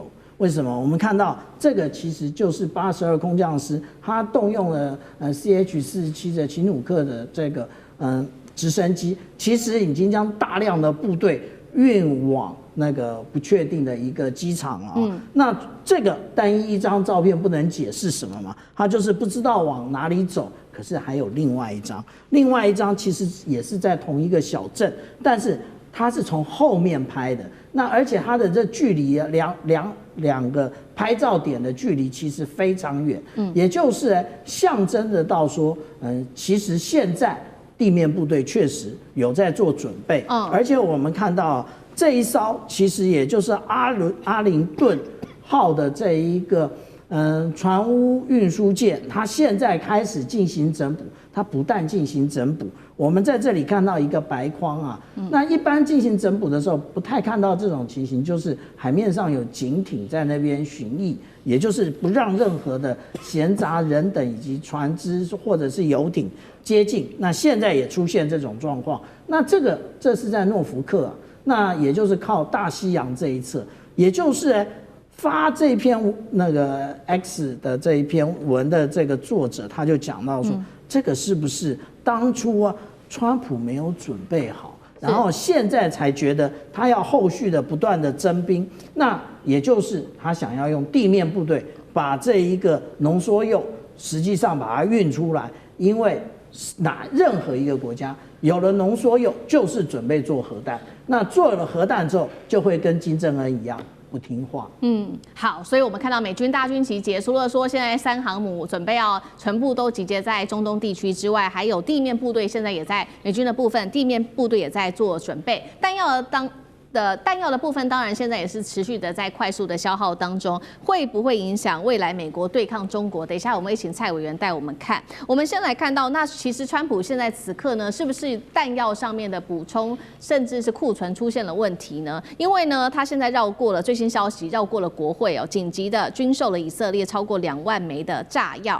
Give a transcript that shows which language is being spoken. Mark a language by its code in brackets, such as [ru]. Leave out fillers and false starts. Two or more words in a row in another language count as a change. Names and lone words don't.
[zh] 為什麼？我們看到這個其實就是82空降師，他動用了CH-47的秦努克的這個直升機，其實已經將大量的部隊運往那個不確定的一個機場啊。那這個單一張照片不能解釋什麼嘛？他就是不知道往哪裡走。可是還有另外一張其實也是在同一個小鎮，但是它是從後面拍的。那而且它的這距離兩個拍照點的距離其實非常遠，也就是象徵得到說，其實現在地面部隊確實有在做準備，而且我們看到這一艘其實也就是阿灵頓號的這一個船塢運輸艦，它現在開始進行整補，它不但進行整補，我們在這裡看到一個白框啊，那一般進行整補的時候，不太看到這種情形，就是海面上有警艇在那邊巡弋，也就是不讓任何的閒雜人等以及船只或者是遊艇接近。那現在也出現這種狀況，那這是在諾福克啊，那也就是靠大西洋這一側，也就是發這篇那個 X 的這一篇文的這個作者，他就講到說，這個是不是當初啊，川普沒有準備好，然後現在才覺得他要後續的不斷的徵兵，那也就是他想要用地面部隊把這一個濃縮鈾實際上把它運出來，因為任何一個國家有了濃縮鈾，就是準備做核彈，那做了核彈之後，就會跟金正恩一樣。不聽話。好，所以我們看到美軍大軍集結，除了說現在3航母準備要全部都集結在中東地區之外，還有地面部隊现在也在美軍的部分，地面部隊也在做準備，彈藥的部分，当然现在也是持續的在快速的消耗當中，會不會影響未來美國對抗中國？等一下我們會請蔡委員帶我們看。我們先來看到，那其實川普現在此刻呢，是不是彈藥上面的補充，甚至是庫存出現了問題呢？因為呢，他現在繞過了最新消息，繞過了國會哦，緊急的軍售了以色列超過2萬枚的炸藥。